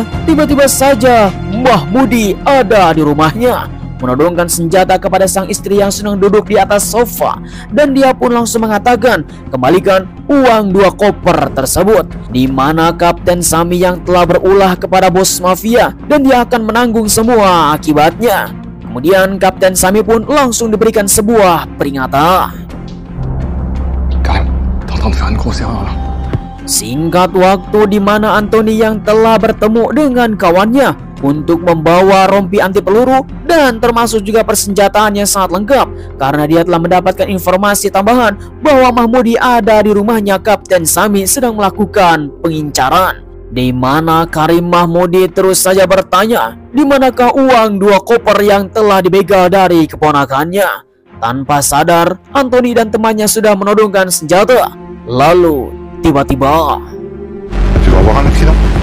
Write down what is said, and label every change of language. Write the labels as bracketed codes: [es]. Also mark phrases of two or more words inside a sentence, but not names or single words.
[id] tiba-tiba saja Mahmudi ada di rumahnya, menodongkan senjata kepada sang istri yang sedang duduk di atas sofa, dan dia pun langsung mengatakan kembalikan uang 2 koper tersebut, di mana Kapten Sami yang telah berulah kepada bos mafia dan dia akan menanggung semua akibatnya. Kemudian Kapten Sami pun langsung diberikan sebuah peringatan. [fr] Karim, t'es en train de faire une grosse erreur là. [id] Singkat waktu di mana Anthony yang telah bertemu dengan kawannya untuk membawa rompi anti peluru dan termasuk juga persenjataan yang sangat lengkap karena dia telah mendapatkan informasi tambahan bahwa Mahmudi ada di rumahnya Kapten Sami sedang melakukan pengincaran. Di mana Karim Mahmudi terus saja bertanya, di manakah uang 2 koper yang telah dibegal dari keponakannya. Tanpa sadar, Anthony dan temannya sudah menodongkan senjata. Lalu tiba-tiba [fr] Tu vas avoir un accident.